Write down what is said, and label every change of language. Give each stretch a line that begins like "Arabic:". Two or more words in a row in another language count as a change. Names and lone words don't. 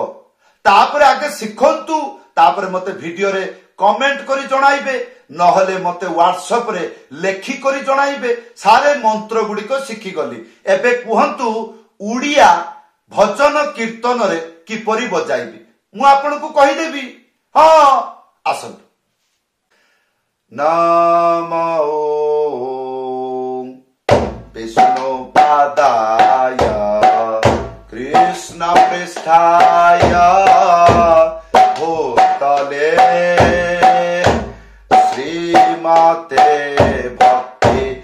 Odia: ତାପରେ ଆଗେ ଶିଖନ୍ତୁ, ତାପରେ ମତେ ଭିଡିଓ ରେ କମେଣ୍ଟ କରି ଜଣାଇବେ, ନହେଲେ ମତେ ହ୍ୱାଟସଆପ ରେ ଲେଖି କରି ଜଣାଇବେ। ସାରେ ମନ୍ତ୍ର ଗୁଡ଼ିକ ଶିଖି ଗଲି। ଏବେ କୁହନ୍ତୁ ଓଡ଼ିଆ ଭଜନ କୀର୍ତ୍ତନ ରେ କିପରି ବଜାଇବି, ମୁଁ ଆପଣ କୁ କହି ଦେବି। ହଁ ଆସନ୍ତୁ।
Sanskrit: नमो विष्णु पादाय कृष्ण पृष्ठाय भूतले श्रीमते भक्ति